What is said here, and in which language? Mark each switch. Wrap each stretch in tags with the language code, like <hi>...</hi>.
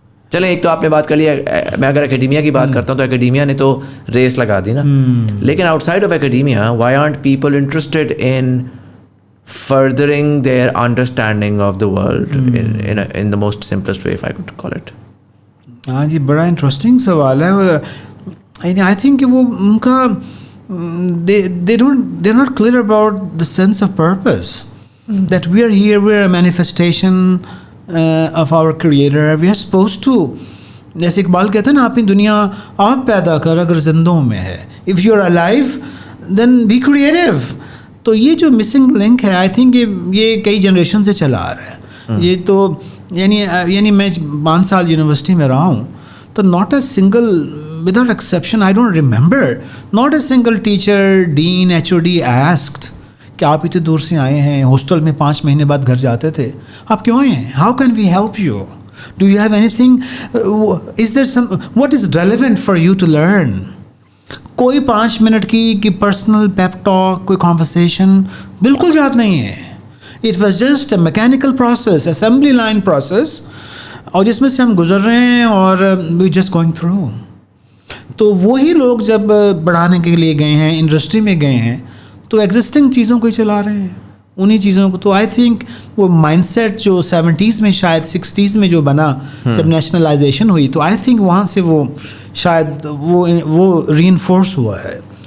<ur>چلیں, ایک تو آپ نے بات کر لی, میں اگر اکیڈیمیا کی بات کرتا ہوں تو اکیڈیمیا نے تو ریس لگا دی نا, لیکن</ur> <en>Outside of academia why aren't people interested in furthering their understanding of the world in the most simplest way, if I could call it?</en> <ur>ہاں جی, بڑا انٹرسٹنگ سوال ہے.</ur> <en>I think</en> <ur>کہ وہ ان کا</ur> <en>they're not clear about the sense of purpose, that we are here, we are a manifestation of our creator, we are supposed to,</en> <ur>جیسے اقبال کہتے ہیں نا, اپنی دنیا آپ پیدا کر اگر زندوں میں ہے,</ur> <en>if you are alive then be creative.</en> <ur>تو یہ جو مسنگ لنک ہے, آئی تھنک یہ کئی جنریشن سے چلا آ رہا ہے. یہ تو یعنی میں 5 سال یونیورسٹی میں رہا ہوں تو</ur> <en>not a single, without exception, I don't remember, not a single teacher, dean, HOD asked</en> <ur>کہ آپ اتنے دور سے آئے ہیں,</ur> <en>Hostel میں 5 مہینے بعد گھر جاتے تھے, آپ کیوں آئے ہیں, how can we help you, do you have anything, is there some, what is relevant for you to learn.</en> <ur>کوئی 5 منٹ کی پرسنل پیپ ٹاک, کوئی کانورسیشن بالکل یاد نہیں ہے.</ur> <en>It was just a mechanical process, assembly line process,</en> <ur>اور جس میں سے ہم گزر رہے ہیں</ur> <en>اور we just going through.</en> <ur>تو وہی لوگ جب بڑھانے کے لیے گئے ہیں, انڈسٹری میں گئے ہیں, تو ایگزسٹنگ چیزوں کو ہی چلا رہے ہیں, انہی چیزوں کو. تو آئی تھنک وہ مائنڈ سیٹ جو 70s میں شاید 60s میں جو بنا جب نیشنلائزیشن ہوئی, تو آئی تھنک وہاں سے وہ شاید وہ ری انفورس ہوا ہے.</ur>